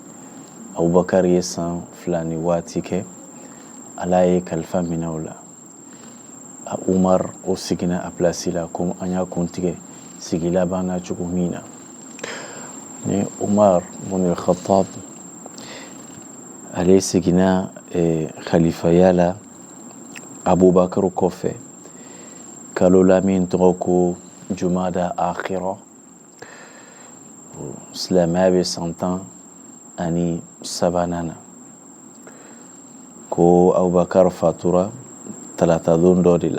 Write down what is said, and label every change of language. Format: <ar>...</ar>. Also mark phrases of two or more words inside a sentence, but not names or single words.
<bm>Abubakar ye san 2 ni waati kɛ, Ala ye kalifa minɛ o la. Umar o sigina a place la comme an y'a kuntigɛ sigi laban na cogo min na. Ni Umar bin al-Khattab ale sigina khalifaya la Abubakar kɔfɛ kalo la min tɔgɔ ko Jumada Akhira. Silamɛya bɛ san 13 na ko Abubakar fatura talata don dɔ de la.</bm>